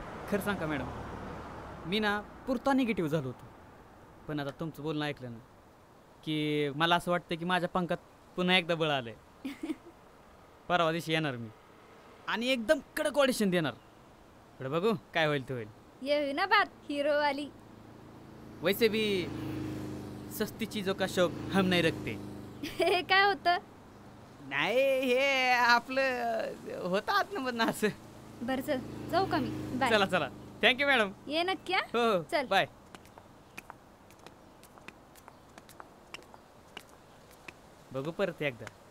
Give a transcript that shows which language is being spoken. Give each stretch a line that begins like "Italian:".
Marathi: खरं सांगा मॅडम, मी ना पुरता निगेटिव्ह झालो होतो, पण आता तुमचं बोलणं ऐकलं ना की मला असं वाटतं की माझ्या पंखात पुन्हा एकदा बळ आलंय. परवा दिवशी येणार मी आणि एकदम कडक ऑडिशन देणार. पुढे बघू काय होईल ते होईल.
Hindi: ये ना बात हीरो वाली. वैसे भी सस्ती चीजों का शौक हम नहीं रखते.
Marathi: हे काय होतं? नाही, हे आपलं होतं आतनं असं. बरं चल, जाऊ का मी? बाय. चला चला, थँक्यू मॅडम. ये नक्की. हो, चल बाय. बघू परत एकदा.